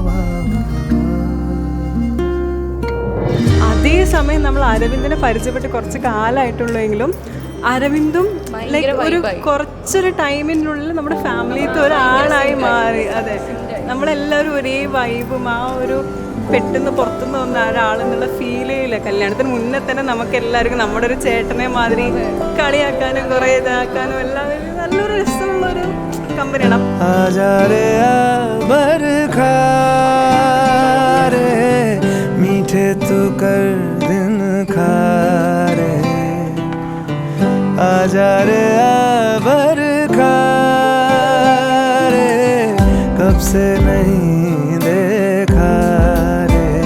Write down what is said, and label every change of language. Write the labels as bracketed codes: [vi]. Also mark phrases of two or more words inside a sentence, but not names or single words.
[ml] അതേസമയം നമ്മൾ അരവിന്ദിനെ പരിചയപ്പെട്ട് കുറച്ച് കാലമായിട്ടുള്ളെങ്കിലും അരവിന്ദും ലൈക്ക് ഒരു കുറച്ചൊരു ടൈമിനുള്ളിൽ നമ്മുടെ ഫാമിലിയിലത്തെ ഒരാളായി മാറി. അതെ, നമ്മളെല്ലാവരും ഒരേ വൈബും ആ ഒരു പെട്ടെന്ന് പുറത്തുനിന്ന് വന്ന ഒരാളെന്നുള്ള ഫീൽ ചെയ്യില്ല. കല്യാണത്തിന് മുന്നേ തന്നെ നമുക്ക് എല്ലാവർക്കും നമ്മുടെ ഒരു ചേട്ടനെ മാതിരി കളിയാക്കാനും കുറേ ഇതാക്കാനും എല്ലാം നല്ലൊരു രസമുള്ളൊരു കമ്പനിയാണ്. [hi] मीठे तू कर दिन खारे आजा रे आबर खारे कब से नहीं देखा रे